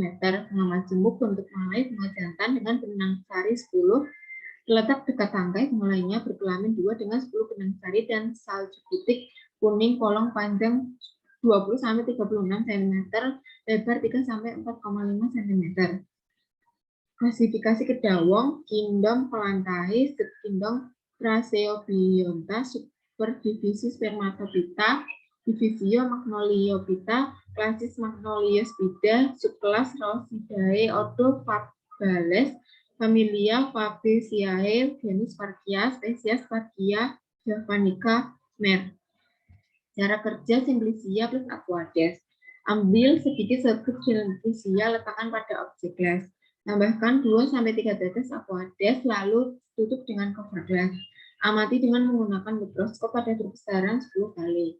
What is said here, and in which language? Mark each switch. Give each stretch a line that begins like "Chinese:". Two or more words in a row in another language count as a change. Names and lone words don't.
Indonesian: Bunga majemuk bentuk malai, bunga jantan dengan benang sari 10, terletak dekat tangkai. Bunga lainnya berkelamin 2 dengan 10 benang sari dan salju putih kuning polong panjang 20-36 cm, lebar 3-4,5 cm. Klasifikasi kedawong, kingdom Polantae, subkingdom Praseobionta, superdivisi Spermatophyta, divisio Magnoliophyta, klasis Magnoliospida, subkelas Rosidae, ordo Fabales, familia Fabaceae, genus Parkia, spesies Parkia javanica, Mer. Cara kerja Simplicia plus Aquades. Ambil sedikit serbuk Simplicia, letakkan pada objek gelas. Tambahkan 2-3 tetes Aquades, lalu tutup dengan cover gelas. Amati dengan menggunakan mikroskop pada berbesaran 10 kali.